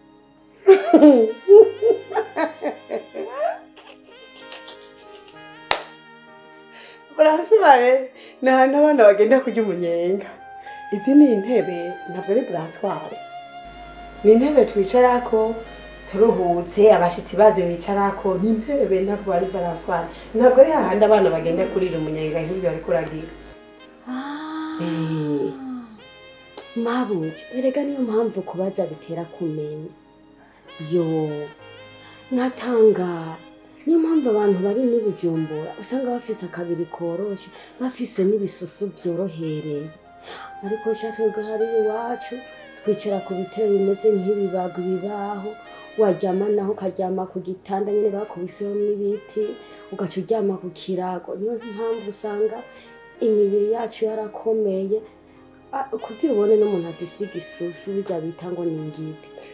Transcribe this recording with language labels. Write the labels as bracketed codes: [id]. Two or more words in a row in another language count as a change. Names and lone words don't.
[rn] baransware n'abana bagenda kurya umunyenga izi ni intebe ntabwo ari baransware ni intebe twicarako turuhutse abashitsi bazi bicarako ni intebe ntabwo ari baransware ntabwo ari hahandi abana bagenda kurira umunyenga nk'ivyo bariko uragira mabuje erega niyo mpamvu kubaza bitera kumenya yo nkatangara niyo mpamvu abantu bari n'ibujumbura usanga bafise akabiri koroshe bafise n'ibisusu vyorohereye ariko twebwe hari iwacu twicara ku bitero bimeze nk'ibibago bibaho waryama naho ukaryama ku gitanda nyene bakubiseho n'ibiti ugaca uryama ku kirago niyo mpamvu usanga imibiri yacu yarakomeye kugira ubone n'umuntu afise igisusu birya bita ngo ni ingidi